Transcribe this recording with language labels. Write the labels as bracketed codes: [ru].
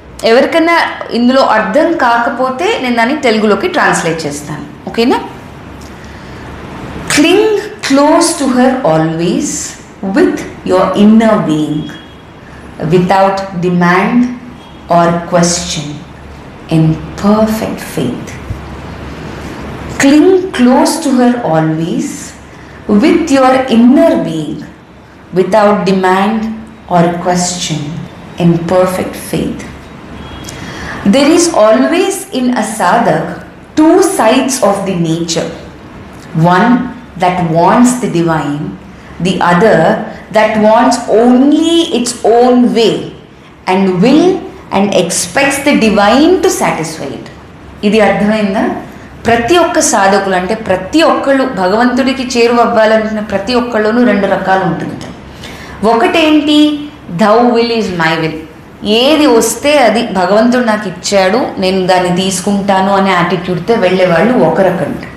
[te] ఎవరికైనా ఇందులో అర్థం కాకపోతే నేను దాన్ని తెలుగులోకి ట్రాన్స్లేట్ చేస్తాను, ఓకేనా? [en] Cling close to her always with your inner being without demand or question in perfect faith. Cling close to her always with your inner being without demand or question in perfect faith. There is always in a sadhak two sides of the nature, one that wants the divine, the other that wants only its own way and will and expects the divine to satisfy it. [te] ఇది అర్థమైందా? ప్రతి ఒక్క సాధకులు అంటే ప్రతి ఒక్కళ్ళు భగవంతుడికి చేరువవ్వాలనుకున్న ప్రతి ఒక్కళ్ళలోనూ రెండు రకాలు ఉంటుంది. ఒకటేంటి, [en] thou will is my will, [te] ఏది వస్తే అది భగవంతుడు నాకు ఇచ్చాడు నేను దాన్ని తీసుకుంటాను అనే యాటిట్యూడ్తో వెళ్ళేవాళ్ళు ఒక రకం.